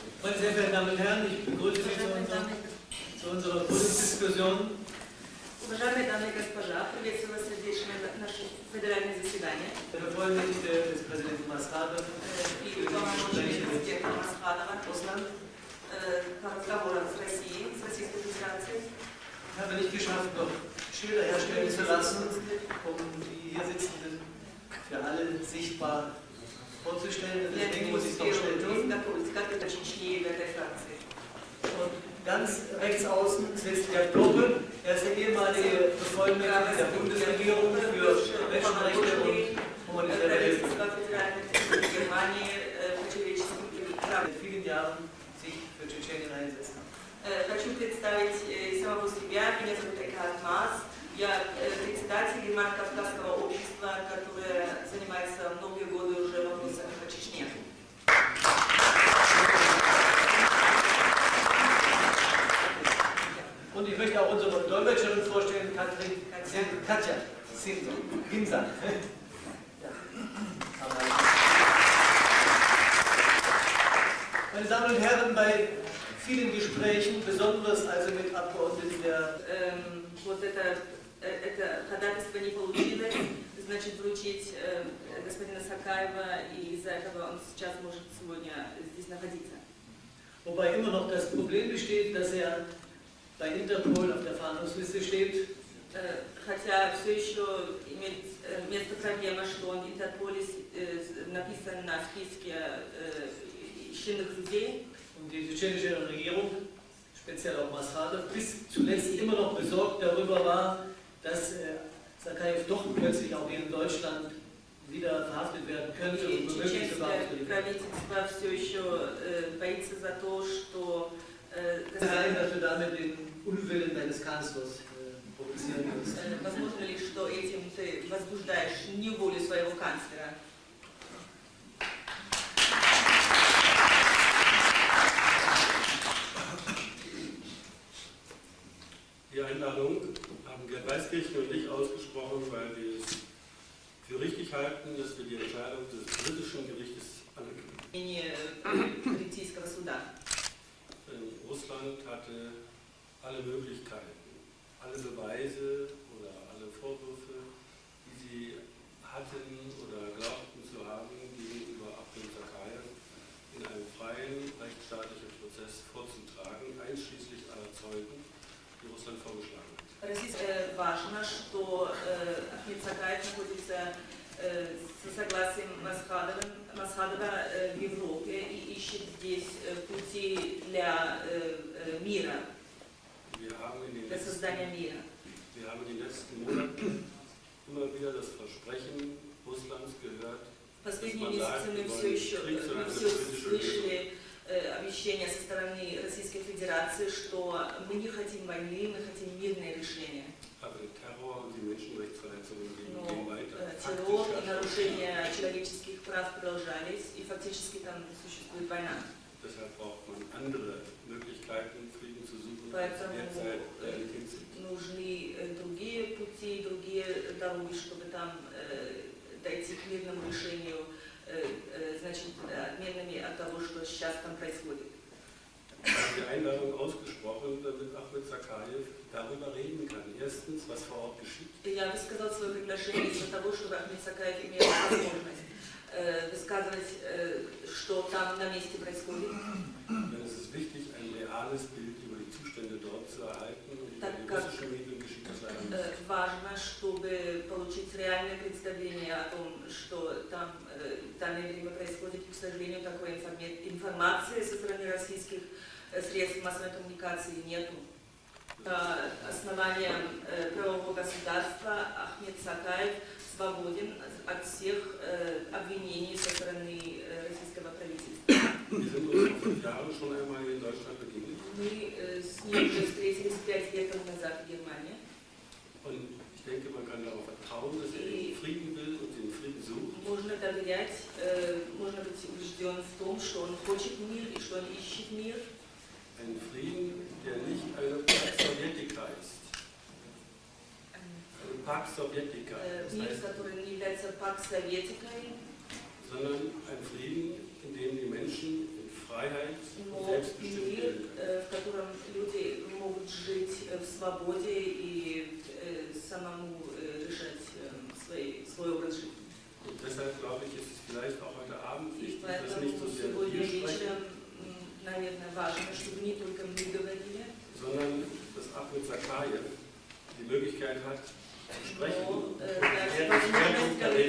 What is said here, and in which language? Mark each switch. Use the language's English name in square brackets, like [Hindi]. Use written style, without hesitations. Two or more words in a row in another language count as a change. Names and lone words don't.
[German] Meine sehr verehrten Damen und Herren, ich begrüße Sie zu unserer Podiumsdiskussion. [Russian] Уважаемые дамы и господа, приветствую вас сердечно на наше федеральное заседание. [German] Der Bevollmächtigte des Präsidenten Maskhadov [Russian] И уполномоченный президента Масхадова по разговорам с Россией, с Российской Федерацией. [German] Ich habe nicht geschafft, noch Schilder herstellen zu lassen, um die hier Sitzenden für alle sichtbar vorzustellen. Deswegen muss ich es noch schnell tun. Und ganz rechts außen sitzt der Gruppe. Er ist der ehemalige Bevollmächtigte der Bundesregierung für Menschenrechte und humanitäre Hilfe. Seit vielen Jahren sich für Tschetschenien einsetzt. [Russian] Хочу представить самого себя. Меня зовут Экхард Маас. Я председатель Германо-Кавказского общества, которое занимается многие годы уже вопросами по Чечне. [German] Und ich möchte auch unsere Dolmetscherin vorstellen, Katja Ginsan. Meine Damen und Herren, bei vielen Gesprächen, besonders also mit Abgeordneten der [Russian] Вот это ходатайство не получилось, значит, вручить господина Сакаева, и из-за этого он сейчас может сегодня здесь находиться. [German] Wobei immer noch das Problem besteht, dass er bei Interpol auf der Fahndungsliste steht. [Russian] Хотя все еще имеет место проблема, что он в Интерполе написан на списке ищенных людей. [German] Und die tschetschenische Regierung, speziell auch Maskhadov, bis zuletzt immer noch besorgt darüber war, dass Sakaev doch plötzlich auch hier in Deutschland wieder verhaftet werden könnte und womöglich sogar ausgeliefert werden. [Russian] Правительство все еще боится за то, что [German] Sein, dass du damit den Unwillen deines Kanzlers provozieren kannst. [Russian] возможно ли, что этим ты возбуждаешь неволю своего канцлера? [German] Die Einladung haben Gerd Weiskirchen und ich ausgesprochen, weil wir es für richtig halten, dass wir die Entscheidung des britischen Gerichtes anerkennen. Russland hatte alle Möglichkeiten, alle Beweise oder alle Vorwürfe, die sie hatten oder glaubten zu haben, gegenüber Ahmed Sakaev in einem freien, rechtsstaatlichen Prozess vorzutragen, einschließlich aller Zeugen, die Russland vorgeschlagen hat. [Russian] Важно, что Ахмед Сакаев находится с согласием Масхадова в Европе и ищет здесь пути для мира, для создания мира. [German] Wir haben in den letzten Monaten immer wieder das Versprechen Russlands gehört, [Russian] Последние месяцы мы все слышали обещания со стороны Российской Федерации, что мы не хотим войны, мы хотим мирное решение. Но террор и нарушения человеческих прав продолжались, и фактически там существует война. Поэтому нужны другие пути, другие дороги, чтобы там дойти к мирному решению, значит, отменными от того, что сейчас там происходит. [German] Die Einladung ausgesprochen, damit Ahmed Sakaev darüber reden kann. Erstens, was vor Ort geschieht. [Russian] Я высказал свое приглашение из-за того, чтобы Ахмед Сакаев имел возможность высказывать, что там на месте происходит. [German] Denn es ist wichtig, ein reales Bild über die Zustände dort zu erhalten und über die russischen Medien geschieht das leider nicht. [Russian] Важно, чтобы получить реальное представление о том, что там в данное время происходит. К сожалению, такой информации со стороны российских средств массовой коммуникации нету. Основанием правового государства Ахмед Сакаев свободен от всех обвинений со стороны российского правительства. [German] Wir sind uns vor 5 Jahren schon einmal in Deutschland begegnet. [Russian] Мы с ним уже встретились 5 лет назад в Германии. [German] Und ich denke, man kann darauf vertrauen, dass den Frieden will und den Frieden sucht. [Russian] Можно доверять, можно быть убежден в том, что он хочет мир и что он ищет мир. [German] Ein Frieden, der nicht eine [Latin] Pax Sovietica [German] ist. Eine [Latin] Pax Sovietica. [Russian] Мир, который не является [Latin] Pax Sovietica, [German] sondern ein Frieden, in dem die Menschen in Freiheit und [Russian] но [German] selbstbestimmt [Russian] мир, [German] leben können. [Russian] в котором люди могут жить в свободе и самому решать свой образ жизни. [German] Und deshalb glaube ich, ist es vielleicht auch heute Abend [Russian] И [German] wichtig, dass [Russian] поэтому [German] nicht so sehr [Russian] сегодня [German] wir sprechen, [Russian] вечером, наверное, важно, чтобы не только мы говорили, [German] sondern dass Ahmed Zakayev die Möglichkeit hat, zu sprechen. [Russian] но [German] Er [Russian] даже [German] hat die [Russian] возможность [German] Schwerpunkte [Russian] говорить